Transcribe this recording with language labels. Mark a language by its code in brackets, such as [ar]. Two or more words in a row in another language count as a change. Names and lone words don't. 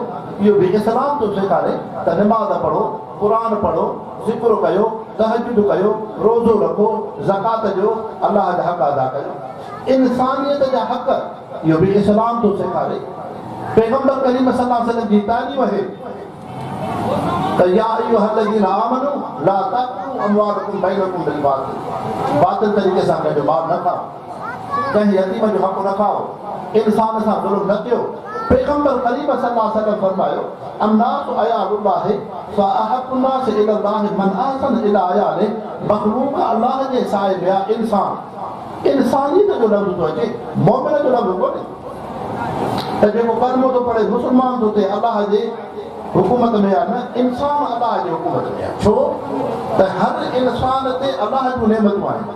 [sd] इहो बि इस्लाम थो सेखारे त निमाज़ पढ़ो, क़ुर पढ़ो, ज़िक्र कयो, तहजुद कयो, रोज़ो रखो, ज़कात ॾियो, अलाह जा हक़ अदा कयो। इंसानियत जा हक़ इहो बि इस्लाम थो सेखारे। पैगंबर करीम [ar] صلى الله عليه وسلم [sd] जी तालीम आहे त [ar] يا أيها الذين آمنوا لا تقتلوا أموالكم بينكم بالباطل. बातिल तरीक़े सां कंहिंजो माल न खाओ, कंहिं यतीम जो हक़ न खाओ, इंसान सां ज़ुल्म न कयो। [sd] पैगंबर करीम [ar] صلى الله عليه وسلم فرمايو الناس عيال الله فأحب الناس إلى الله من أحسن إلى عياله. [sd] मख़लूक़ अल्लाह जे साए में आहे इंसान। इंसानियत जो लफ़्ज़ थो अचे, मोमिन जो लफ़्ज़ कोन्हे। त जेको कलमो थो पढ़े, मुस्लमान थो थिए, अलाह जे हुकूमत में आहे न, इंसान अलाह जी हुकूमत में आहे। छो त हर इंसान ते अलाह जूं नेमतूं आहिनि।